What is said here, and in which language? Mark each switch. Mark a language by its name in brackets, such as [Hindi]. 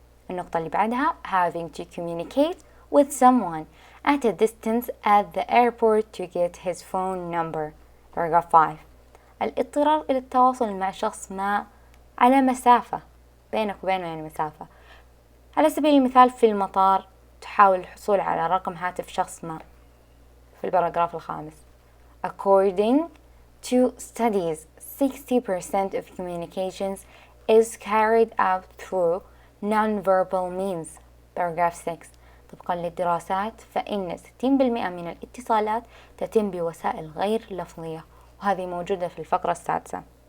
[Arabic] النقطة اللي بعدها [English] having to communicate with someone at a distance at the airport to get his phone number. paragraph 5. [Arabic] الاضطرار إلى التواصل مع شخص ما على مسافة بينك وبينه يعني مسافة. على سبيل المثال في المطار تحاول الحصول على رقم هاتف شخص ما. في الباراجراف الخامس [English] According to studies 60% of communications is carried out through non-verbal means. Paragraph 6 [Arabic] طبقا للدراسات فإن 60% من الاتصالات تتم بوسائل غير لفظية، وهذه موجودة في الفقرة السادسة.